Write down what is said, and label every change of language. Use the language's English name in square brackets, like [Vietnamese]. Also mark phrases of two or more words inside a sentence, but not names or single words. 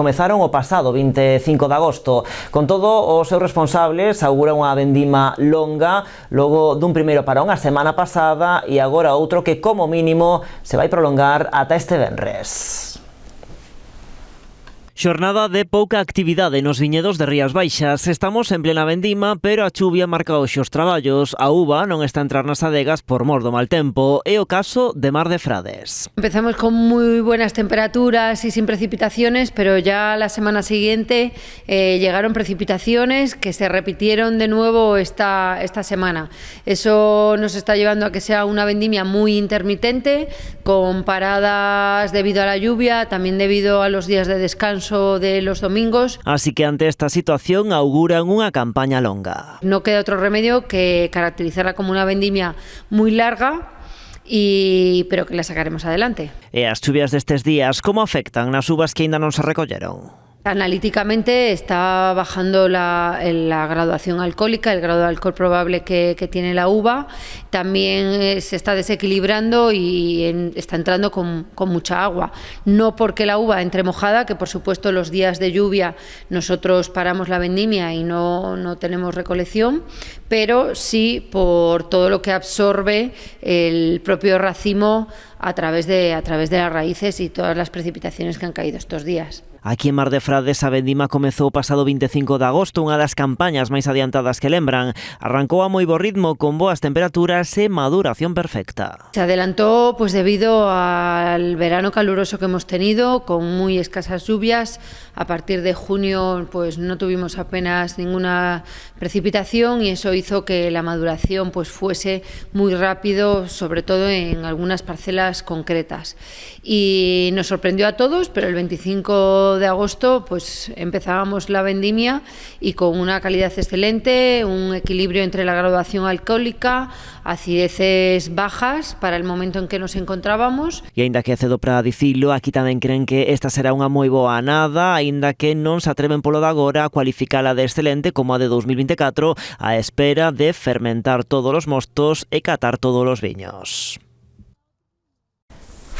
[Galician] Comezaron o pasado 25 de agosto. Con todo, os seus responsables auguran unha vendima longa, logo dun primeiro para unha semana pasada e agora outro que como mínimo se vai prolongar ata este venres. Xornada de pouca actividade nos viñedos de Rías Baixas. Estamos en plena vendima, pero a chuvia marca hoxe os traballos. A uva non está a entrar nas adegas por mor do mal tempo. É o caso de Mar de Frades. [Spanish] Empezamos con muy buenas temperaturas y sin precipitaciones, pero ya la semana siguiente llegaron precipitaciones que se repitieron de nuevo esta semana. Eso nos está llevando a que sea una vendimia muy intermitente, con paradas debido a la lluvia, también debido a los días de descanso de los domingos. [Galician] Así que ante esta situación auguran unha campaña longa. [Spanish] No queda otro remedio que caracterizarla como una vendimia muy larga, pero que la sacaremos adelante. [Galician] E as chuvias destes días, como afectan nas uvas que aínda non se recolleron? [Spanish] Analíticamente está bajando la graduación alcohólica, el grado de alcohol probable que tiene la uva. También se está desequilibrando y está entrando con mucha agua. No porque la uva entre mojada, que por supuesto los días de lluvia nosotros paramos la vendimia y no tenemos recolección, pero sí por todo lo que absorbe el propio racimo a través de las raíces y todas las precipitaciones que han caído estos días. [Galician] Aquí en Mar de Frades a vendima comezou o pasado 25 de agosto, unha das campañas máis adiantadas que lembran. Arrancou a moi bo ritmo, con boas temperaturas e maduración perfecta. [Spanish] Se adelantó pues debido al verano caluroso que hemos tenido, con muy escasas lluvias. A partir de junio pues no tuvimos apenas ninguna precipitación y eso hizo que la maduración pues fuese muy rápido, sobre todo en algunas parcelas concretas. Y nos sorprendió a todos, pero el 25 de agosto pues empezábamos la vendimia y con una calidad excelente, un equilibrio entre la graduación alcohólica, acideces bajas para el momento en que nos encontrábamos. [Galician] E aínda que é cedo para dicilo, aquí tamén creen que esta será unha moi boa anada, aínda que non se atreven polo de agora a cualificala de excelente como a de 2024, á espera de fermentar todos os mostos e catar todos os viños.